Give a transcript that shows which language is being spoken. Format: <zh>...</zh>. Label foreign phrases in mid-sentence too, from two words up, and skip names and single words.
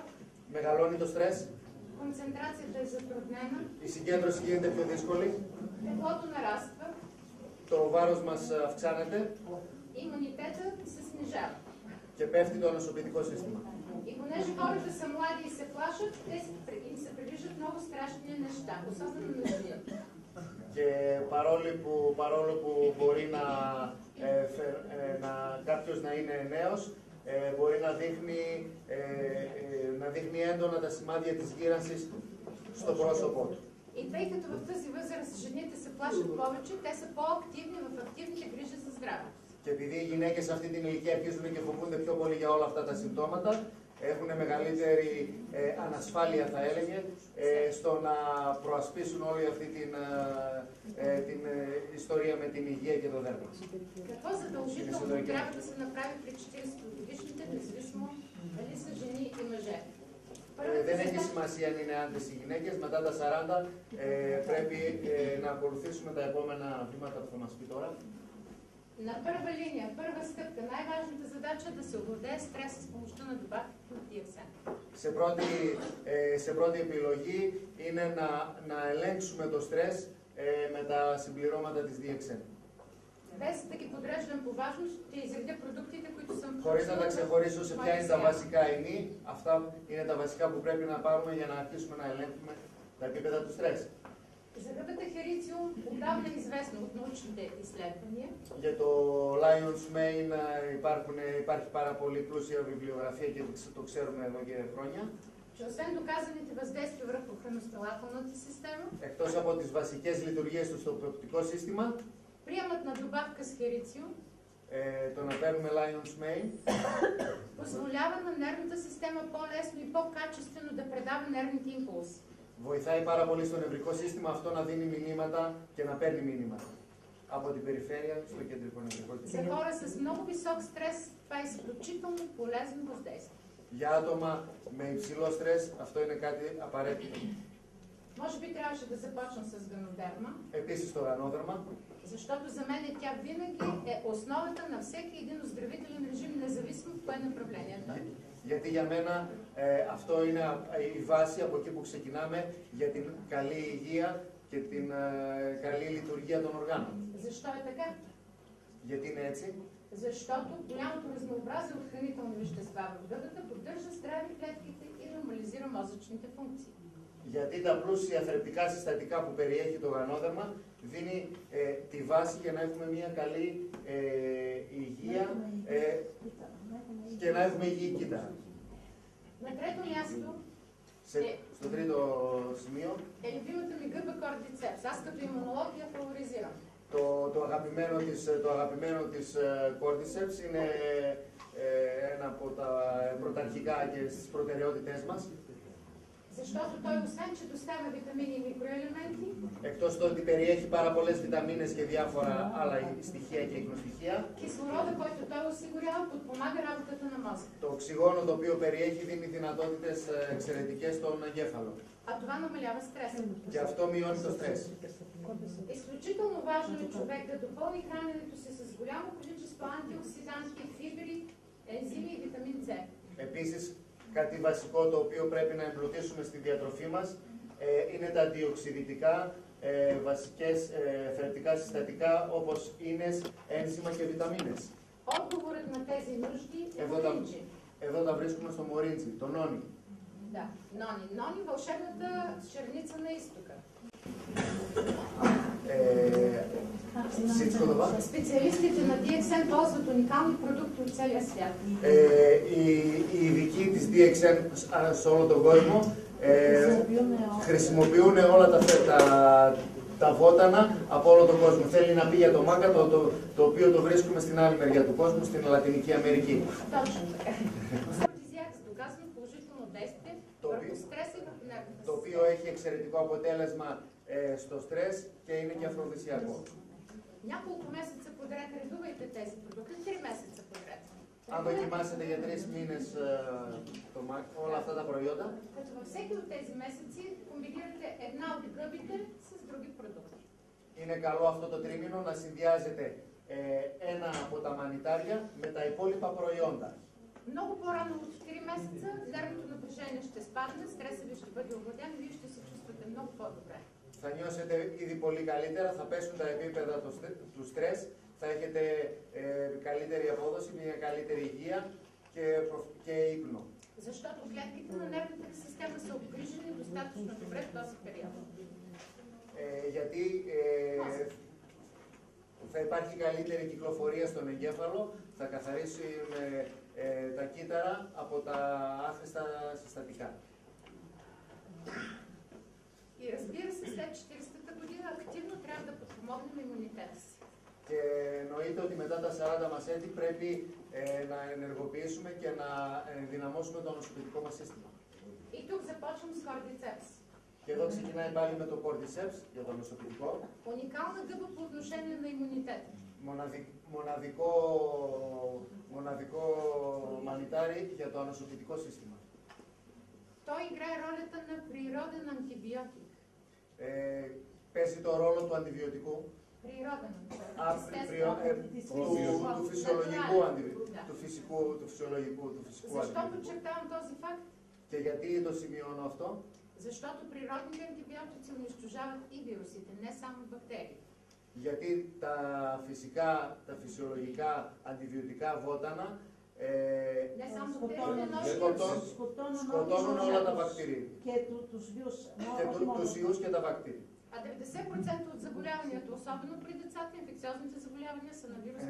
<el>μεγαλώνει το στρες,</el> <bg>концентрацията е затруднена,</bg> <el>η συγκέντρωση γίνεται πιο δύσκολη,</el> <bg>теглото нараства,</bg> <el>το βάρος μας αυξάνεται</el> <bg>имунитетът се снижава.</bg> <el>και πέφτει το νοσοποιητικό σύστημα.</el> <bg>И понеже хората са млади и се плашат, им се привиждат много страшни неща, особено на жените.</bg> <el>Και παρόλο που μπορεί κάποιος να είναι νέος, μπορεί να δείχνει έντονα τα σημάδια της γύρανσης στο πρόσωπό του.</el> <bg>И тъй като в тази възраст жените се плашат повече, те са по-активни в активните грижи за здраве.</bg> <el>Και επειδή οι γυναίκες σε αυτή την ηλικία αρχίζουν και φοβούνται πιο πολύ για όλα αυτά τα συμπτώματα, έχουν μεγαλύτερη ανασφάλεια, θα έλεγε, στο να προασπίσουν όλη αυτή την ιστορία με την υγεία και το δέρμα.</el> <bg>Какво задължително трябва да се направи при 40-годишните, независимо дали са жени и мъже?</bg> <el>Δεν έχει σημασία αν είναι άντρες ή γυναίκες. Μετά τα 40 πρέπει να ακολουθήσουμε τα επόμενα βήματα που θα μας πει τώρα.</el> <bg>На първа линия, първа стъпка, най-важната задача е да се овладее стреса с помощта на добавките от DXN.</bg> <el>Σε πρώτη επιλογή είναι να ελέγξουμε το στρες με τα συμπληρώματα της DXN.</el> <bg>Без да ги подреждам по важност, ще изредя продуктите, които съм</bg> <el>Χωρίς να τα ξεχωρίσω σε ποια είναι τα βασικά ινή, αυτά είναι τα βασικά που πρέπει να πάρουμε για να αρχίσουμε να ελέγχουμε τα επίπεδα του στρες.</el> <bg>За ръбата Херициум отдавна е известно от научните изследвания.</bg> <el>Για το Lion's Mane υπάρχει πάρα πολύ πλούσια βιβλιογραφία και το ξέρουμε εδώ και χρόνια.</el> <bg>Че освен доказаните въздействия върху храносмилателната система,</bg> <el>Εκτός από τις βασικές λειτουργίες του στο οπτικό σύστημα,</el> <bg>приемът на добавка с Херициум</bg> <el>το να παίρνουμε Lion's Mane</el> <bg>позволява на нервната система по-лесно и по-качествено да предава нервните импулси.</bg> <el>βοηθάει πάρα πολύ στο νευρικό σύστημα αυτό να δίνει μηνύματα και να παίρνει μηνύματα από την περιφέρεια στο κεντρικό νευρικό</el> <bg>За</bg> <el>σύστημα.</el> <bg>хора с много висок стрес това е изключително полезно въздействие.</bg> <el>Για άτομα με υψηλό στρες αυτό είναι κάτι απαραίτητο.</el> <bg>Може би трябваше да започна с ганодерма,</bg> <el>Επίσης το γανόδερμα,</el> <bg>защото за мен тя винаги е основата на всеки един оздравителен режим, независимо в кое направление той.</bg> <el>γιατί για μένα αυτό είναι η βάση από εκεί που ξεκινάμε για την καλή υγεία και την καλή λειτουργία των οργάνων.</el> <bg>Защо е така?</bg> <el>Γιατί είναι έτσι?</el> <bg>Защото голямото разнообразие от хранителни вещества в гъбата поддържа здрави клетките и нормализира мозъчните функции.</bg> <el>Γιατί τα πλούσια θρεπτικά συστατικά που περιέχει το γανόδερμα δίνει τη βάση για να έχουμε μια καλή υγεία και να έχουμε υγιή κύτταρα.</el> <bg>На τρето място</bg> <el>Στο τρίτο σημείο,</el> <bg>е любимата ми гъба кордицепс. Аз като имунолог я фаворизирам.</bg> <el>το αγαπημένο της Cordyceps είναι ένα από τα πρωταρχικά και στις προτεραιότητές μας.</el> <bg>Защото той освен, че доставя витамини и микроелементи,</bg> <el>Εκτός το ότι περιέχει πάρα πολλές βιταμίνες και διάφορα άλλα στοιχεία και ικνοστοιχεία,</el> <bg>кислорода, който той осигурява, подпомага работата на мозъка.</bg> <el>το οξυγόνο το οποίο περιέχει δίνει δυνατότητες εξαιρετικές στον εγκέφαλο.</el> <bg>А това намалява стреса.</bg> <el>Και αυτό μειώνει το στρες.</el> <bg>Изключително важно е човек да допълни храненето си с голямо количество антиоксиданти, фибри, ензими и витамин С.</bg> <el>Επίσης, κάτι βασικό το οποίο πρέπει να εμπλουτίσουμε στη διατροφή μας είναι τα αντιοξειδητικά, βασικές θρεπτικά συστατικά όπως ίνες, ένζημα και βιταμίνες.</el> <bg>Отговорът на тези нужди е</bg> <el>Εδώ</el> <bg>Моринджи.</bg> <el>τα βρίσκουμε στο μορίντσι, το νόνι.</el> <bg>Да, Нони. Нони, вълшебната черница на изтока. Всичко това. Специалистите на DXN ползват уникални продукти от целия свят.</bg> <el>Οι ειδικοί της DXN σε όλο τον κόσμο χρησιμοποιούν όλα τα βότανα από όλο τον κόσμο. Θέλει να πει για το μάκα, το οποίο το βρίσκουμε στην άλλη μεριά του κόσμου, στην Λατινική Αμερική.</el> <bg>Точно така. Афродизиак с доказано положително действие върху стреса и върху нервната</bg> <el>Το οποίο έχει εξαιρετικό αποτέλεσμα στο στρες και είναι και αφροδισιακό.</el> <bg>Няколко месеца подред редувайте тези продукти, 3 месеца подред.</bg> <el>Αν δοκιμάσετε για 3 μήνες όλα αυτά τα προϊόντα,</el> <bg>Като във всеки от тези месеци комбинирате една от гъбите с други продукти.</bg> <el>είναι καλό αυτό το τρίμηνο να συνδυάζετε ένα από τα μανιτάρια με τα υπόλοιπα προϊόντα.</el> <bg>Много по-рано от 3 месеца нервното напрежение ще спадне, стресът ви ще бъде овладян и вие ще се чувствате много по-добре.</bg> <el>Θα νιώσετε ήδη πολύ καλύτερα, θα πέσουν τα επίπεδα του στρες, θα έχετε καλύτερη απόδοση, μια καλύτερη υγεία και ύπνο.</el> <bg>Защото клетките на нервната система са обгрижени достатъчно добре в този период.</bg> <el>Γιατί θα υπάρχει καλύτερη κυκλοφορία στον εγκέφαλο, θα καθαρίσουν τα κύτταρα από τα άχρηστα συστατικά.</el> <bg>И разбира се, след 40-та година активно трябва да подпомогнем имунитета си.</bg> <el>Και εννοείται ότι μετά τα 40 μας έτη πρέπει να ενεργοποιήσουμε και να ενδυναμώσουμε το νοσοποιητικό μας σύστημα.</el> <bg>И тук започвам с Cordyceps.</bg> <el>Και εδώ ξεκινάει πάλι με το Cordyceps για το νοσοποιητικό.</el> <bg>Уникална гъба по отношение на имунитета.</bg> <el>Μοναδικό μανιτάρι για το νοσοποιητικό σύστημα.</el> <bg>Той играе ролята на природен антибиотик.</bg> <el>Παίζει το ρόλο του αντιβιωτικού.</el> <bg>Природен</bg> <el>Του φυσιολογικού αντιβιωτικού. Του φυσιολογικού</el> <bg>Защо</bg> <el>αντιβιωτικού.</el> <bg>подчертавам този факт?</bg> <el>Και γιατί το σημειώνω αυτό?</el> <bg>Защото природните антибиотици унищожават и вирусите, не само бактерии.</bg> <el>Γιατί τα φυσιολογικά αντιβιωτικά βότανα</el> <bg>Не само</bg> <el>σκοτώνουν όλα τα βακτήρια Και τους βίους. και τους ιούς και τα βακτήρια.</el> <bg>А 90% от заболяванията, особено при децата, инфекциозните заболявания са на вирусна</bg>